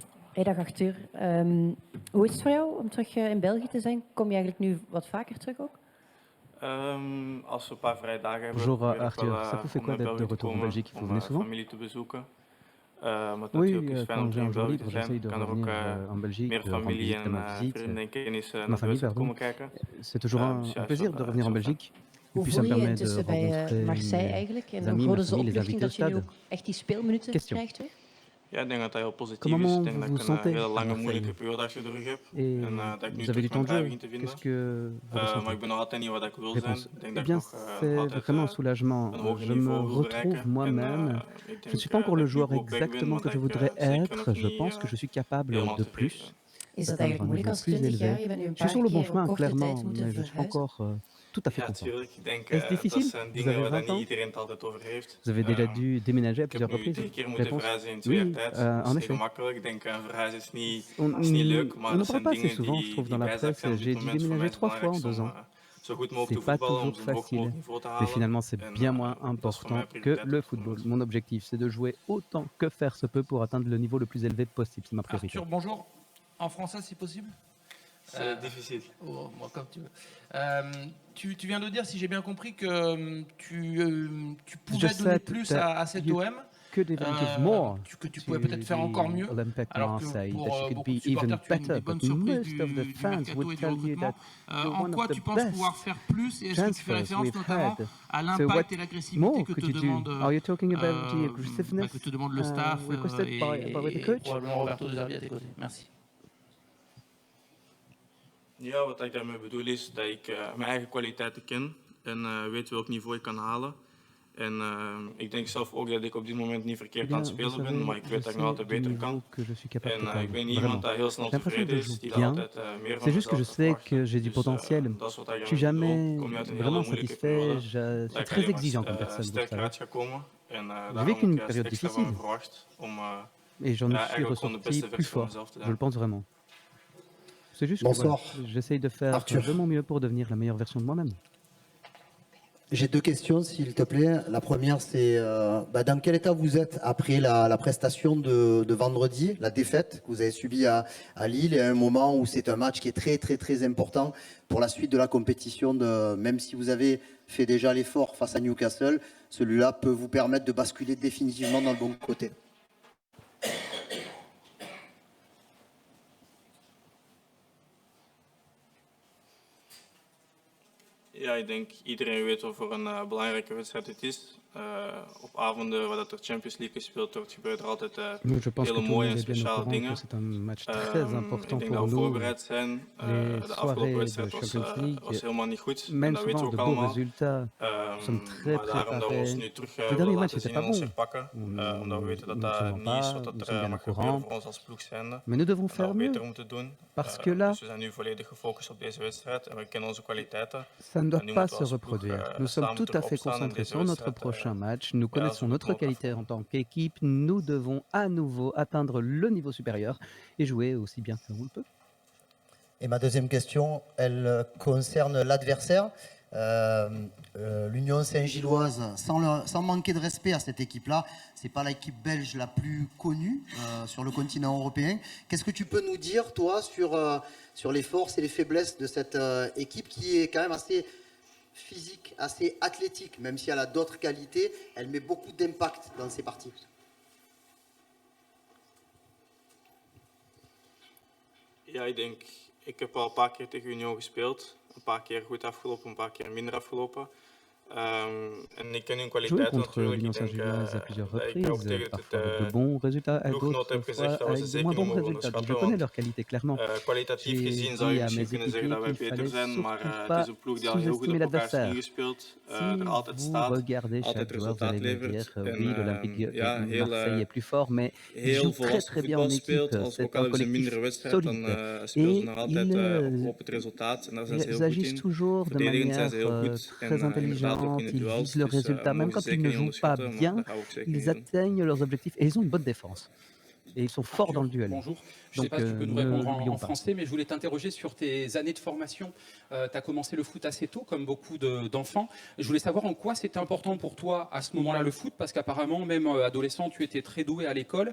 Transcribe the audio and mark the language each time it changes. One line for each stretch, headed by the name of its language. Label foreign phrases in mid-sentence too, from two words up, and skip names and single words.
Dutch: Hey, dag Arthur. Hoe is het voor jou om terug in België te zijn? Kom je eigenlijk nu wat vaker terug ook? Als we een paar vrije dagen hebben,
French: Bonjour
Dutch: probeer ik
French: Arthur,
Dutch: wel
French: ça vous fait
Dutch: om
French: quoi
Dutch: naar
French: d'être de
Dutch: België te
French: retour en
Dutch: komen,
French: Belgique? Il faut
Dutch: om
French: venir souvent?
Dutch: familie te bezoeken. Maar het
French: Oui,
Dutch: natuurlijk is fijn om
French: quand j'ai
Dutch: terug in
French: un jour
Dutch: België te
French: libre,
Dutch: zijn.
French: j'essaye de
Dutch: Kan er ook
French: revenir en Belgique,
Dutch: meer
French: rendre
Dutch: familie
French: visite à
Dutch: en
French: ma visite,
Dutch: vrienden en kennis
French: ma
Dutch: naar
French: famille,
Dutch: Duitsland
French: pardon.
Dutch: komen kijken.
French: C'est toujours
Dutch: Dus
French: un
Dutch: ja,
French: plaisir de revenir en
Dutch: is wel fijn.
French: Belgique. Et
Dutch: Hoe
French: puis ça
Dutch: voel
French: me
Dutch: je je
French: permet de
Dutch: intussen bij
French: rencontrer
Dutch: Marseille
French: mes
Dutch: eigenlijk? En hoe
French: amis, ma
Dutch: voelden ze
French: famille, les
Dutch: opluchting
French: invités au
Dutch: dat je nu
French: stade.
Dutch: ook echt die speelminuten
French: Question.
Dutch: krijgt weer? Ja, ik denk dat dat heel positief is. Ik
French: Comment
Dutch: denk
French: vous
Dutch: dat
French: vous
Dutch: ik een
French: sentez
Dutch: hele
French: à
Dutch: lange moeilijke
French: Marseille?
Dutch: periode achter de rug heb.
French: Et
Dutch: En dat ik nu
French: vous avez du
Dutch: terug mijn
French: temps de
Dutch: draai
French: jeu?
Dutch: begin te vinden.
French: Qu'est-ce que vous
Dutch: Maar
French: ressentez?
Dutch: ik ben nog altijd niet waar ik wil zijn.
French: Réponse.
Dutch: Ik denk
French: Eh
Dutch: dat ik
French: bien,
Dutch: nog
French: c'est
Dutch: altijd
French: vraiment un soulagement.
Dutch: een hoger
French: Je me
Dutch: niveau wil
French: retrouve
Dutch: bereiken. En
French: moi-même.
Dutch: ik
French: Je ne
Dutch: denk
French: suis pas encore le
Dutch: dat ik nu
French: joueur
Dutch: goed op weg ben,
French: exactement
Dutch: maar
French: que
Dutch: dat
French: je
Dutch: ik
French: voudrais
Dutch: zeker nog
French: être. Je
Dutch: niet
French: pense que je suis capable
Dutch: helemaal
French: de
Dutch: tevreden
French: plus,
Dutch: Is dat
French: d'atteindre
Dutch: eigenlijk
French: un
Dutch: moeilijk
French: niveau
Dutch: als
French: plus
Dutch: 20 jaar?
French: élevé.
Dutch: Je bent nu een
French: Je suis
Dutch: paar
French: sur le bon
Dutch: keer op
French: chemin,
Dutch: korte tijd
French: clairement,
Dutch: moeten
French: mais je suis pas
Dutch: verhuizen.
French: encore tout à fait
Dutch: Ja,
French: content.
Dutch: tuurlijk. Ik denk
French: Est-ce
Dutch: dat
French: difficile?
Dutch: zijn
French: Vous
Dutch: dingen
French: avez
Dutch: waar
French: 20
Dutch: niet
French: ans?
Dutch: iedereen het altijd over heeft.
French: Vous avez déjà dû déménager à
Dutch: Ik heb
French: plusieurs
Dutch: nu
French: reprises?
Dutch: 3 keer moeten
French: Réponse.
Dutch: verhuizen in 2 jaar
French: Oui,
Dutch: tijd. Dat
French: en
Dutch: is niet
French: effet.
Dutch: gemakkelijk. Ik denk een verhuis is niet
French: On
Dutch: leuk, maar
French: on
Dutch: dat
French: n'en parle
Dutch: zijn
French: pas assez
Dutch: dingen
French: souvent, je
Dutch: die
French: trouve, dans la
Dutch: bijzaak
French: presse.
Dutch: zijn op dit
French: J'ai dû
Dutch: moment. Voor mij
French: déménager
Dutch: is het
French: 3 fois en
Dutch: belangrijkste
French: 2
Dutch: om
French: ans.
Dutch: zo goed mogelijk
French: C'est
Dutch: te
French: pas
Dutch: voetballen, om
French: toujours
Dutch: zo'n hoog mogelijk
French: facile,
Dutch: niveau te
French: mais
Dutch: halen.
French: finalement c'est
Dutch: En
French: bien moins
Dutch: dat is voor mij
French: important que
Dutch: prioriteit
French: le
Dutch: op dit
French: football.
Dutch: moment.
French: Mon objectif, c'est de jouer autant que faire se peut pour atteindre le niveau le plus élevé possible. C'est ma priorité. Arthur, bonjour. En français, si possible. C'est difficile. Oh, moi, comme tu veux. Tu viens de dire, si j'ai bien compris, que tu pouvais Je donner sais plus à cet
English: you
French: OM,
English: could even give more
French: que tu
English: to
French: pouvais peut-être faire encore
English: the
French: mieux,
English: Olympic
French: alors que
English: Marseille,
French: pour
English: that you could
French: beaucoup de
English: be even
French: supporters, tu es une
English: better,
French: des bonnes
English: but
French: surprises
English: most of the
French: du
English: fans
French: mercato
English: would
French: et du
English: tell you
French: recrutement.
English: that you're
French: En
English: one
French: quoi
English: of the
French: tu penses pouvoir
English: best
French: faire plus, et est-ce que tu fais
English: transfers
French: référence
English: we've
French: notamment
English: had.
French: à
English: So
French: l'impact
English: what
French: et l'agressivité
English: more
French: que
English: could
French: te
English: you
French: demande,
English: do? Are you talking about the aggressiveness
French: que te demande le staff
English: requested by the
French: et
English: coach?
French: probablement Roberto De Zerbi à tes côtés. Merci.
Dutch: Ja, wat ik daarmee bedoel is dat ik mijn eigen kwaliteiten ken en weet welk niveau ik kan halen. En ik denk zelf ook dat ik op dit moment niet
French: Eh
Dutch: verkeerd aan
French: bien,
Dutch: het
French: vous
Dutch: spelen ben,
French: savez,
Dutch: maar ik
French: je
Dutch: weet dat ik nog
French: sais
Dutch: altijd
French: du
Dutch: beter kan.
French: niveau que je suis capable
Dutch: En ik
French: d'atteindre,
Dutch: ben niet
French: vraiment.
Dutch: iemand dat heel snel
French: J'ai l'impression
Dutch: tevreden
French: que je
Dutch: is, die
French: joue
Dutch: daar
French: bien.
Dutch: altijd meer van
French: C'est juste que je
Dutch: mezelf
French: sais
Dutch: verwacht.
French: que j'ai du
Dutch: Dus
French: potentiel.
Dutch: dat is wat ik
French: Je suis
Dutch: daarmee bedoel.
French: jamais
Dutch: Kom je uit een hele
French: vraiment
Dutch: moeilijke
French: satisfait.
Dutch: periode,
French: Je
Dutch: dat
French: suis
Dutch: ik
French: très
Dutch: alleen
French: exigeant
Dutch: maar
French: comme personne, vous le
Dutch: sterker
French: savez.
Dutch: uit ga komen. En
French: J'ai
Dutch: daarom
French: vécu une
Dutch: heb ik
French: période
Dutch: extra
French: difficile.
Dutch: van me verwacht om
French: Et j'en
Dutch: ja,
French: suis
Dutch: eigenlijk gewoon de
French: ressorti
Dutch: beste
French: plus
Dutch: versie van
French: fort.
Dutch: mezelf te
French: Je
Dutch: zijn.
French: le pense vraiment. C'est juste que Bonsoir. voilà, j'essaye de faire Arthur. de mon mieux pour devenir la meilleure version de moi-même. J'ai deux questions, s'il te plaît. La première, c'est dans quel état vous êtes après la prestation de vendredi, la défaite que vous avez subie à Lille, et à un moment où c'est un match qui est très, très, très important pour la suite de la compétition. Même si vous avez fait déjà l'effort face à Newcastle, celui-là peut vous permettre de basculer définitivement dans le bon côté.
Dutch: Ja, ik denk iedereen weet wat voor een belangrijke wedstrijd het is. Op avonden waar dat er Champions League gespeeld wordt, gebeuren er altijd
French: Je pense que
Dutch: hele
French: tout le
Dutch: mooie
French: monde
Dutch: en
French: est bien au
Dutch: speciale
French: courant que
Dutch: dingen.
French: c'est un match très important
Dutch: Ik denk
French: pour
Dutch: dat we
French: nous.
Dutch: voorbereid zijn.
French: Les
Dutch: De afgelopen
French: soirées de
Dutch: wedstrijd
French: Champions League
Dutch: was helemaal niet goed. En
French: mènent
Dutch: dat weten we
French: souvent
Dutch: ook
French: de beaux
Dutch: allemaal.
French: résultats. Nous sommes très
Dutch: Maar daarom dat we ons
French: préparés.
Dutch: nu terug
French: Les
Dutch: willen
French: derniers matchs
Dutch: laten
French: n'étaient
Dutch: zien
French: pas
Dutch: en ons
French: bons.
Dutch: herpakken. Omdat we weten dat
French: Nous ne
Dutch: dat
French: vont
Dutch: niet is
French: pas,
Dutch: wat
French: nous
Dutch: er
French: sommes bien au
Dutch: mag gebeuren
French: courant.
Dutch: voor ons als ploeg zijnde.
French: Mais nous devons
Dutch: En dat
French: faire
Dutch: we
French: mieux.
Dutch: beter moeten doen.
French: Parce que là,
Dutch: Dus we zijn nu volledig gefocust op deze wedstrijd en we kennen onze kwaliteiten.
French: ça ne doit
Dutch: En nu
French: pas
Dutch: moeten we
French: se
Dutch: als ploeg
French: reproduire. Nous sommes
Dutch: samen
French: tout à
Dutch: terug
French: fait
Dutch: opstaan in
French: concentrés
Dutch: deze
French: sur notre
Dutch: wedstrijd.
French: prochain match. Nous
Dutch: Ja,
French: connaissons
Dutch: zo goed
French: notre
Dutch: mogelijk
French: qualité en
Dutch: afronden.
French: tant qu'équipe. Nous devons à nouveau atteindre le niveau supérieur et jouer aussi bien que l'on le peut. Et ma deuxième question, elle concerne l'adversaire. L'Union Saint-Gilloise, sans manquer de respect à cette équipe-là, c'est pas l'équipe belge la plus connue sur le continent européen. Qu'est-ce que tu peux nous dire, toi, sur les forces et les faiblesses de cette équipe qui est quand même assez physique, assez athlétique, même si elle a d'autres qualités, elle met beaucoup d'impact dans ses parties.
Dutch: Ja, ik heb al een paar keer tegen Union gespeeld. Een paar keer goed afgelopen, een paar keer minder afgelopen. En ik ken hun
French: Joué
Dutch: kwaliteiten
French: contre
Dutch: natuurlijk.
French: l'Union
Dutch: Ik denk
French: Saint-Gilloise à plusieurs
Dutch: dat ik ook
French: reprises,
Dutch: tegen
French: parfois avec de
Dutch: het
French: bons résultats, à
Dutch: ploeggenoot
French: d'autres
Dutch: heb gezegd
French: fois
Dutch: dat we ze
French: avec de
Dutch: zeker
French: moins
Dutch: niet
French: bons
Dutch: mogen
French: résultats. Donc je
Dutch: onderschatten.
French: connais
Dutch: Want
French: leurs qualités clairement.
Dutch: kwalitatief
French: J'ai
Dutch: gezien zou
French: dit
Dutch: je
French: à
Dutch: misschien
French: mes
Dutch: kunnen zeggen dat wij
French: équipiers qu'il
Dutch: beter
French: fallait
Dutch: zijn, maar
French: surtout
Dutch: het is
French: pas
Dutch: een ploeg die al heel goed
French: sous-estimer
Dutch: op elkaar is
French: l'adversaire.
Dutch: ingespeeld,
French: Si
Dutch: er altijd
French: vous
Dutch: staat,
French: regardez
Dutch: altijd
French: chaque joueur, vous
Dutch: resultaat
French: allez me
Dutch: levert.
French: dire,
Dutch: En
French: oui, l'Olympique
Dutch: ja,
French: de Marseille est plus fort, mais il
Dutch: heel
French: joue très
Dutch: volwassen
French: très bien en
Dutch: voetbal speelt.
French: équipe.
Dutch: Als,
French: C'est
Dutch: ook al
French: un
Dutch: hebben ze een
French: collectif
Dutch: mindere wedstrijd, dan
French: solide.
Dutch: spelen ze
French: Et
Dutch: nog altijd
French: ils
Dutch: op het resultaat. En daar zijn ze heel
French: ils
Dutch: goed
French: agissent
Dutch: in.
French: toujours de
Dutch: Verdedigend zijn
French: manière
Dutch: ze heel goed.
French: très
Dutch: En inderdaad ook in
French: intelligente,
Dutch: de
French: ils
Dutch: duels.
French: visent le
Dutch: Dus
French: résultat, même
Dutch: mogen ze
French: quand ils
Dutch: zeker
French: ne
Dutch: niet
French: jouent pas
Dutch: onderschatten, maar
French: bien,
Dutch: dat gaan we ook zeker
French: ils
Dutch: niet doen.
French: atteignent leurs objectifs et ils ont une bonne défense. Et ils sont forts dans le duel. Bonjour. Je ne sais Donc, pas si tu peux nous ne répondre l'oublions en pas. français, mais je voulais t'interroger sur tes années de formation. Tu as commencé le foot assez tôt, comme beaucoup d'enfants. Je voulais savoir en quoi c'était important pour toi à ce moment-là le foot, parce qu'apparemment, même adolescent, tu étais très doué à l'école.